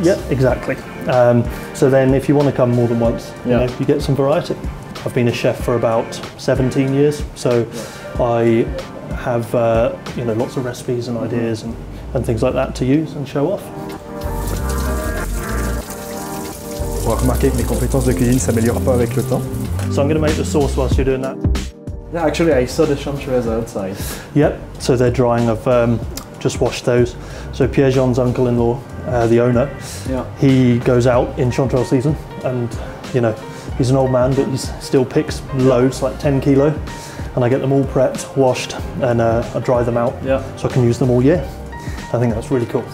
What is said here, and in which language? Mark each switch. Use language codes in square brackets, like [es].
[en] Yeah, exactly. So then if you want to come more than once, you know, you get some variety. I've been a chef for about 17 years, so I have you know, lots of recipes and ideas and things like that to use and show off. [fr] On va remarquer que mes compétences de cuisine s'améliorent pas avec le temps. [en] So I'm going to make the sauce whilst you're doing that. Yeah, actually I saw the chanterelles outside. Yep, so they're drying. I've just washed those. So Pierre-Jean's uncle-in-law, the owner, he goes out in chanterelle season, and you know, he's an old man, but he still picks loads, like 10 kilo, and I get them all prepped, washed, and I dry them out, so I can use them all year. I think that's really cool.